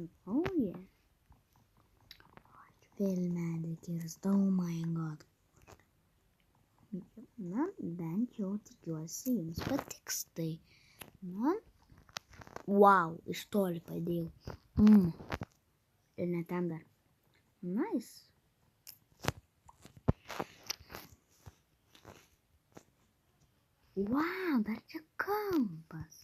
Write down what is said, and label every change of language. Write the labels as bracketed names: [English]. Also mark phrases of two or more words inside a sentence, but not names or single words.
[English] Oh yeah. [Lithuanian] Vėl medį kirstau, [English] oh my god. [Lithuanian] Na, bent jau tikiuosi, jums patiks tai. Na, wow, iš toli padėjau. Ir ne ten dar. Nice. Wow, dar čia kampas.